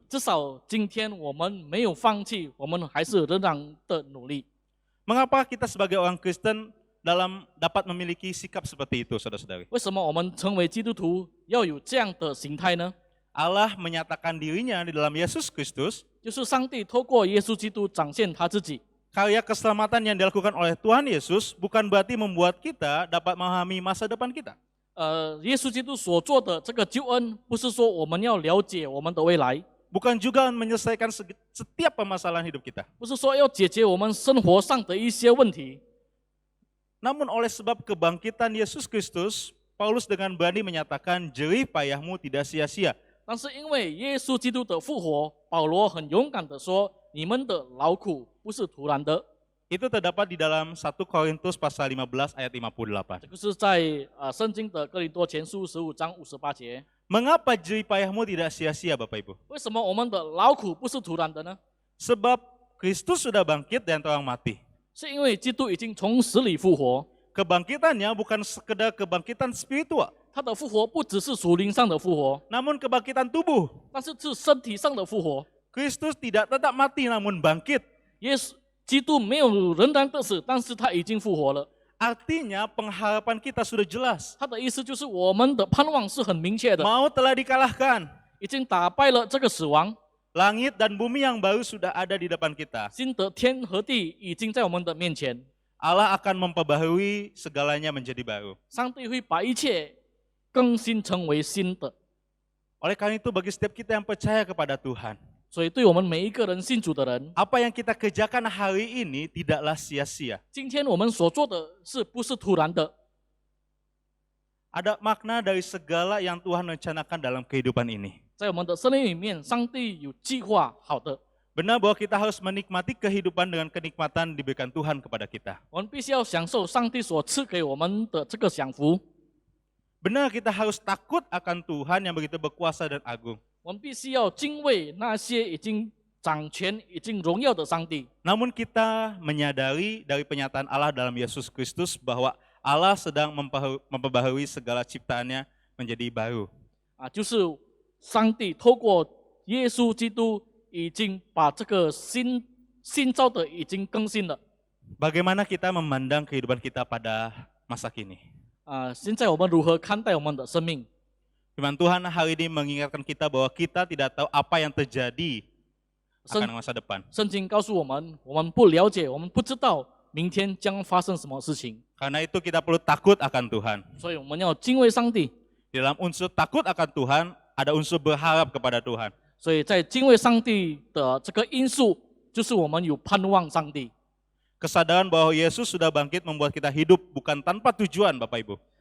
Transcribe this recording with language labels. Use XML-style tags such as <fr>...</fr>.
<zh>至少今天我们没有放弃，我们还是仍然的努力。</zh> <id>Mengapa kita sebagai orang Kristen dalam dapat memiliki sikap seperti itu, saudara-saudari?</id> <zh>为什么我们成为基督徒要有这样的形态呢？</zh> <id>Allah menyatakan dirinya di dalam Yesus Kristus,</id> <zh>就是上帝透过耶稣基督展现他自己。</zh> <id>karya keselamatan yang dilakukan oleh Tuhan Yesus bukan berarti membuat kita dapat memahami masa depan kita.</id> <zh>耶稣基督所做的这个救恩，不是说我们要了解我们的未来，</zh> <id>Bukan juga menyelesaikan setiap permasalahan hidup kita.</id> <zh>不是说要解决我们生活上的一些问题，</zh> <id>Namun oleh sebab kebangkitan Yesus Kristus, Paulus dengan berani menyatakan jerih payahmu tidak sia-sia.</id> <zh>但是因为耶稣基督的复活，保罗很勇敢的说：“你们的劳苦不是徒然的。”</zh> <id>Itu terdapat di dalam 1 Korintus pasal 15 ayat 58.</id> <zh>这个是在圣经的哥林多前书15章58节。</zh> <id>Mengapa jerih payahmu tidak sia-sia, Bapak Ibu?</id> <zh>为什么我们的劳苦不是徒然的呢？</zh> <id>Sebab Kristus sudah bangkit dari antara orang mati.</id> <zh>是因为基督已经从死里复活，</zh> <id>Kebangkitannya bukan sekedar kebangkitan spiritual,</id> <zh>他的复活不只是属灵上的复活，</zh> <id>namun kebangkitan tubuh.</id> <zh>但是是身体上的复活。</zh> <id>Kristus tidak tetap mati namun bangkit.</id> <zh>耶稣基督没有仍然的死，但是他已经复活了。</zh> <id>Artinya pengharapan kita sudah jelas.</id> <zh>他的意思就是我们的盼望是很明确的，</zh> <id>Maut telah dikalahkan.</id> <zh>已经打败了这个死亡，</zh> <id>Langit dan bumi yang baru sudah ada di depan kita.</id> <zh>新的天和地已经在我们的面前。</zh> <id>Allah akan memperbaharui segalanya menjadi baru.</id> <zh>上帝会把一切更新成为新的。</zh> <id>Oleh karena itu bagi setiap kita yang percaya kepada Tuhan,</id> <zh>所以对我们每一个人信主的人，</zh> <id>apa yang kita kerjakan hari ini tidaklah sia-sia.</id> <zh>今天我们所做的是不是突然的？</zh> <id>Ada makna dari segala yang Tuhan rencanakan dalam kehidupan ini.</id> <zh>在我们的生命里面，上帝有计划好的，</zh> <id>Benar bahwa kita harus menikmati kehidupan dengan kenikmatan diberikan Tuhan kepada kita.</id> <zh>我们必须要享受上帝所赐给我们的这个享福。</zh> <id>Benar kita harus takut akan Tuhan yang begitu berkuasa dan agung.</id> <zh>我们必须要敬畏那些已经掌权、已经荣耀的上帝。</zh> <id>Namun kita menyadari dari penyataan Allah dalam Yesus Kristus bahwa Allah sedang memperbaharui segala ciptaannya menjadi baru.</id> <zh>就是上帝透过耶稣基督已经把这个新造的已经更新了。</zh> <id>Bagaimana kita memandang kehidupan kita pada masa kini?</id> <zh>现在我们如何看待我们的生命？</zh> <id>Firman Tuhan hari ini mengingatkan kita bahwa kita tidak tahu apa yang terjadi akan masa depan.</id> <zh>圣经告诉我们，我们不了解，我们不知道明天将发生什么事情，</zh> <id>Karena itu kita perlu takut akan Tuhan.</id> <zh>所以我们要敬畏上帝。</zh> <id>Di dalam unsur takut akan Tuhan, ada unsur berharap kepada Tuhan.</id> <zh>所以在敬畏上帝的这个因素，就是我们有盼望上帝。</zh> <id>Kesadaran bahwa Yesus sudah bangkit membuat kita hidup bukan tanpa tujuan, Bapak Ibu.</id>